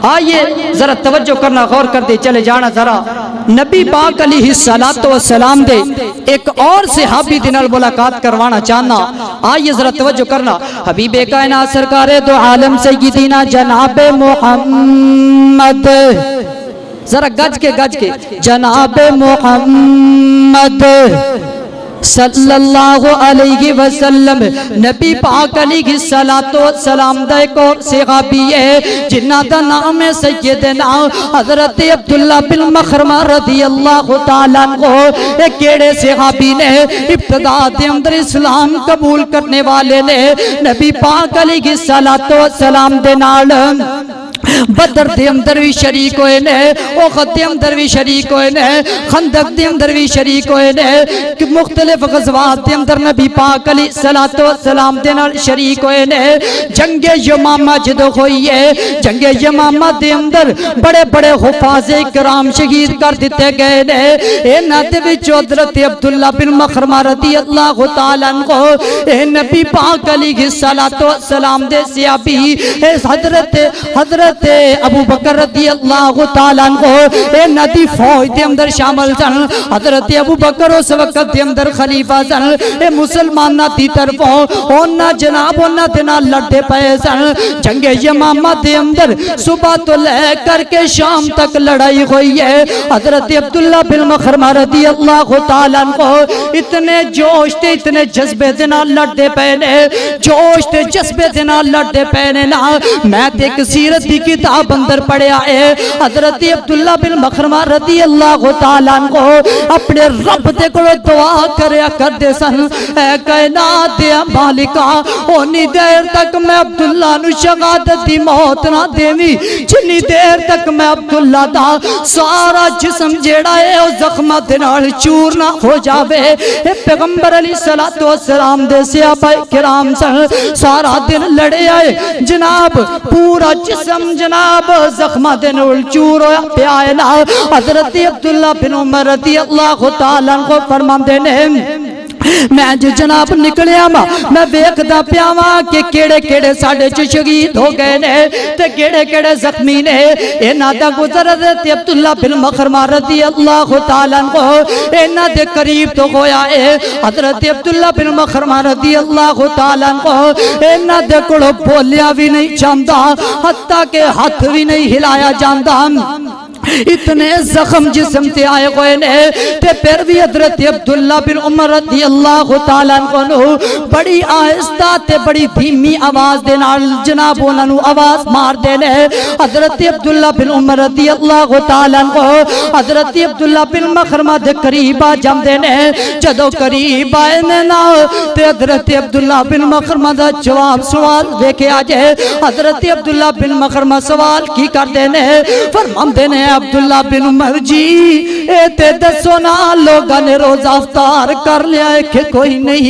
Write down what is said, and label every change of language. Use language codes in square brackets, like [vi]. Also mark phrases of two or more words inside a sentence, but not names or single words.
[ur] آئیے ذرا توجہ کرنا، غور کرتے چلے جانا ذرا. [pa] نبی پاک [ar] عليه الصلاة والسلام [pa] دے اک ہور صحابی دے نال ملاقات کروانا چاہنا. [ur] آئیے ذرا توجہ کرنا. حبیبِ کائنات سرکارِ دو عالم سیدنا جنابِ محمد، ذرا گج کے جنابِ محمد [ar] صلى الله عليه وسلم, [pa] نبی پاک [ar] عليه الصلاة والسلام [pa] دا اک ہور صحابی ہے جنہاں دا ناں ہے سیدنا حضرت عبداللہ بن مخرمہ [ar] رضي الله تعالى عنه. [pa] ایہ کیہڑے صحابی نے? ابتدا دے اندر اسلام قبول کرن والے نے. نبی پاک [ar] عليه الصلاة والسلام [pa] دے نال بدر دے اندر بھی شریک ہوئے نے، احد دے اندر بھی شریک ہوئے نے، خندق دے اندر بھی شریک ہوئے نے، کہ مختلف غزوات دے اندر نبی پاک [ar] عليه الصلاة والسلام [pa] دے نال شریک ہوئے نے. جنگِ یمامہ جدوں ہوئی ہے، جنگِ یمامہ دے اندر وڈے وڈے حفاظِ کرام شہید کر دتے گئے نے. انہاں دے وچ حضرت عبداللہ بن مخرمہ [ar] رضي الله تعالى عنه, [pa] اے نبی پاک [ar] عليه الصلاة والسلام [pa] دے صحابی حضرت ابو بکر [ar] رضي الله تعالى عنه [pa] اے ندی فوج دے اندر شامل سن. حضرت ابو بکر اس وقت دے اندر خلیفہ سن. اے مسلماناں دی طرفوں اوہناں جناب اوہناں دے نال لڑدے پئے سن. جنگِ یمامہ دے اندر صبح توں لے کر کے شام تک لڑائی ہوئی ہے. حضرت عبداللہ بن مخرمہ [ar] رضي الله تعالى عنه [pa] اتنے جوش تے اتنے جذبے دے نال لڑدے پئے نے، جوش تے جذبے دے نال لڑدے پئے نے نا. میں تے اک سیرت دی کتاب اندر پڑھیا ہے۔ حضرت عبداللہ بن مخرمہ [ar] رضي الله تعالى عنه [pa] اپنے رب دے کول دعا کریا کردے سن، اے کائنات دے مالکا اونی دیر تک میں عبداللہ نوں شہادت دی موت نہ دیویں جنی دیر تک میں عبداللہ دا سارا جسم جیہڑا ہے او زخماں دے نال چور نہ ہو جاوے. اے پیغمبر [ar] عليه الصلاة والسلام [pa] دے صحابہ کرام سن، سارا دن لڑے آئے جناب، پورا جسم جناب زخماں دے نال چور ہویا پیا ہے نا. حضرت عبداللہ بن عمر [ar] رضي الله تعالى عنه [pa] فرماندے نے میں جو جناب نکلیا وا میں ویکھدا پیا وا کہ کیہڑے کیہڑے ساڈے چ شہید ہو گئے نے تے کیہڑے کیہڑے زخمی نے. انہاں دا گزر حضرت عبداللہ بن مخرمہ [ar] رضي الله تعالى عنه [pa] انہاں دے قریب توں ہویا ہے. حضرت عبداللہ بن مخرمہ [ar] رضي الله تعالى عنه [pa] انہاں دے کولوں بولیا بھی نہیں جاندا، حتیٰ کہ ہتھ بھی نہیں ہلایا جاندا. اتنے زخم جسم تے آئے ہوئے نے تے فیر بھی حضرت عبداللہ بن عمر [ar] رضي الله تعالى عنه [pa] بڑی آہستہ تے بڑی دھیمی آواز دے نال جناب اوہناں نوں آواز ماردے نے. حضرت عبداللہ بن عمر [ar] رضي الله تعالى عنه [pa] حضرت عبداللہ بن مخرمہ دے قریب آ جاندے نے. جدوں قریب آئے نے نا تے حضرت عبداللہ بن مخرمہ دا جواب سوال ویکھیا جے. حضرت عبداللہ بن مخرمہ سوال کی کردے نے، فرماندے نے عبداللہ بن عمر جی اے تے دسو نا لوکاں نے روزہ افطار کر لیا ہے کہ کوئی نہیں.